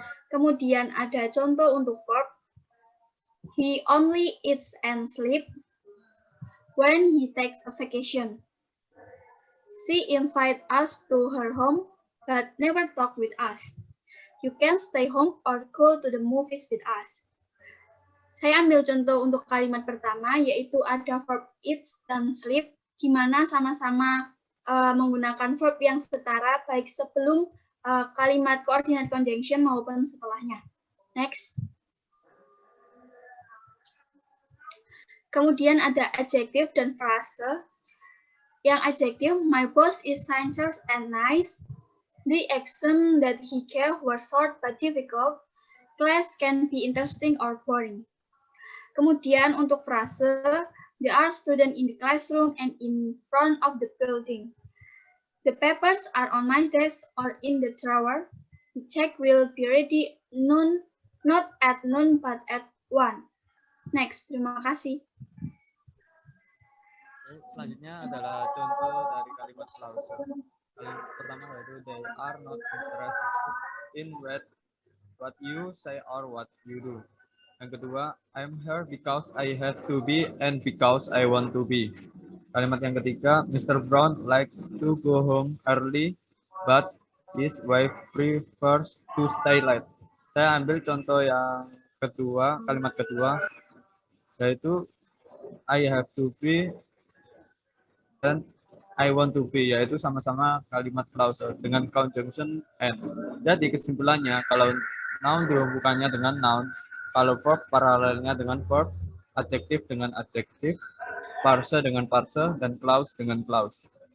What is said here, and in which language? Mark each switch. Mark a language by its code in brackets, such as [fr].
[id] Kemudian ada contoh untuk verb. [en] He only eats and sleep when he takes a vacation. She invited us to her home but never talk with us. You can stay home or go to the movies with us. [id] Saya ambil contoh untuk kalimat pertama, yaitu ada verb eats dan sleep, di mana sama-sama menggunakan verb yang setara, baik sebelum kalimat coordinate conjunction maupun setelahnya. [en] Next. [id] Kemudian ada adjektif dan frase. Yang adjektif, [en] my boss is sincere and nice. The exam that he gave was short but difficult. Class can be interesting or boring. [id] Kemudian untuk frase, [en] there are students in the classroom and in front of the building. The papers are on my desk or in the drawer. The check will be ready not at noon but at 1. [id] Next, terima kasih. Selanjutnya adalah contoh dari kalimat clause. Kalimat pertama yaitu [en] they are not interested in what you say or what you do. [id] Yang kedua, [en] I'm here because I have to be and because I want to be. [id] Kalimat yang ketiga, [en] Mr. Brown likes to go home early, but his wife prefers to stay late. [id] Saya ambil contoh yang kedua, kalimat kedua, yaitu [en] I have to be [id] dan [en] I want to be, [id] yaitu sama-sama kalimat clause dengan conjunction and. Jadi kesimpulannya, kalau noun dihubungkannya dengan noun, kalau verb paralelnya dengan verb, adjektif dengan adjektif, parse dengan parse, dan clause dengan clause.